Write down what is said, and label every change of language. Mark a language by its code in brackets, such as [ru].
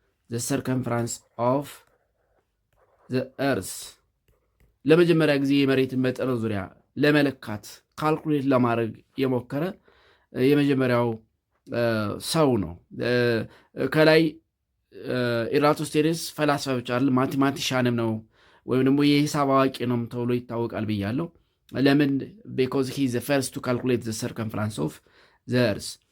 [en] The circumference of the earth. [am] ለመጀመሪያ ጊዜ የመሬትን መጠነ ዙሪያ ለመለካት ካልኩሌት ለማድረግ የሞከረ የመጀመሪያው ሰው ነው። ከላይ ኢራቶስቴኔስ ፈላስፋ ብቻ አይደለም ማቴማቲሻንም ነው ወይም ደግሞ የሂሳብ አዋቂ ነው ተብሎ ይታወቃል ብያለሁ። ለምን? [en] because he is the first to calculate the circumference of the earth.